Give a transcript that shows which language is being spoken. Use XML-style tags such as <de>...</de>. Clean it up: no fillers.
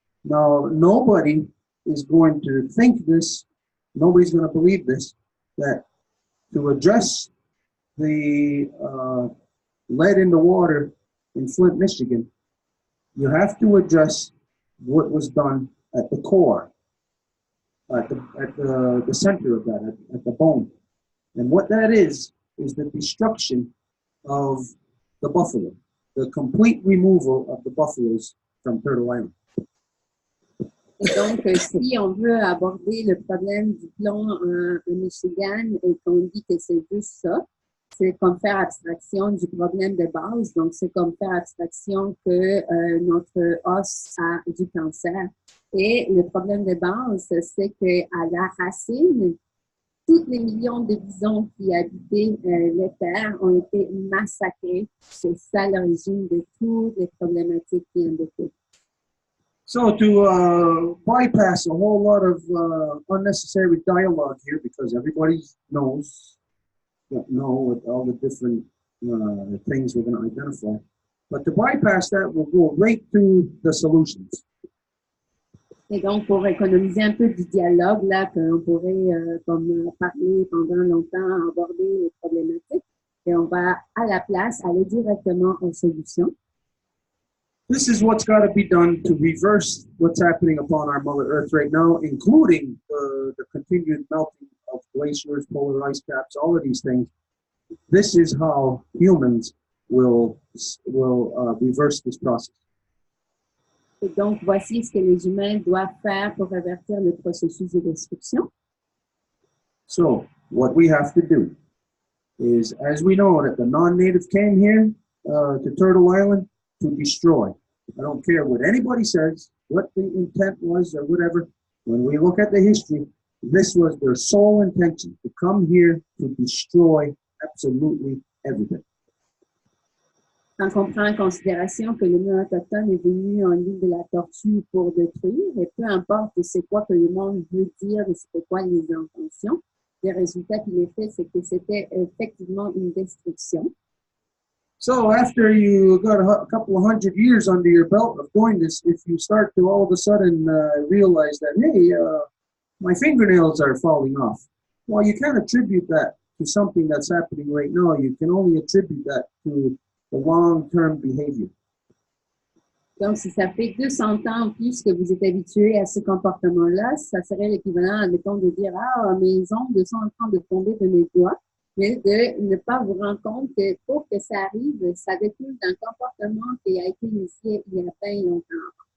<en>Now, nobody is going to think this, nobody's going to believe this, that to address the lead in the water in Flint, Michigan, you have to address what was done at the core, at the center of that, at the bone. And what that is the destruction of the buffalo, the complete removal of the buffaloes from Turtle Island.</en> <fr>Et donc, si on veut aborder le problème du plomb en Michigan et qu'on dit que c'est juste ça, c'est comme faire abstraction du problème de base. Donc, c'est comme faire abstraction que notre os a du cancer. Et le problème de base, c'est qu'à la racine, tous les millions de bisons qui habitaient les terres ont été massacrés. C'est ça l'origine de toutes les problématiques qui en découlent.</fr> <en>So to bypass a whole lot of unnecessary dialogue here, because everybody knows with all the different things we're going to identify, but to bypass that, we'll go right to the solutions.</en> <fr>Et donc, pour économiser un peu du dialogue, là, qu'on pourrait comme parler pendant longtemps, aborder les problématiques, et on va à la place aller directement aux solutions.</fr> <en>This is what's got to be done to reverse what's happening upon our Mother Earth right now, including the continued melting of glaciers, polar ice caps, all of these things. This is how humans will reverse this process.</en> <fr>Et donc, voici ce que les humains doivent faire pour revertir le processus de destruction.</fr> <en>So, what we have to do is, as we know that the non-native came here to Turtle Island to destroy. I don't care what anybody says, what the intent was or whatever. When we look at the history, this was their sole intention, to come here to destroy absolutely everything.</en> <fr>Quand on prend en considération que le monde autochtone est venu en l'île de la Tortue pour détruire, et peu importe c'est quoi que le monde veut dire et c'était quoi les intentions, le résultat qu'il est fait, c'est que c'était effectivement une destruction.</fr> <en>So after you got a couple of 100 years under your belt of doing this, if you start to all of a sudden realize that, hey, my fingernails are falling off, well, you can't attribute that to something that's happening right now. You can only attribute that to the long-term behavior.</en> <fr>Donc, si ça fait 200 ans en plus que vous êtes habitué à ce comportement-là, ça serait l'équivalent, admettons, de dire « Ah, mes ongles sont en train de tomber de mes doigts », mais de ne pas vous rendre compte que pour que ça arrive, ça découle d'un comportement qui a été initié il y a bien longtemps.</fr>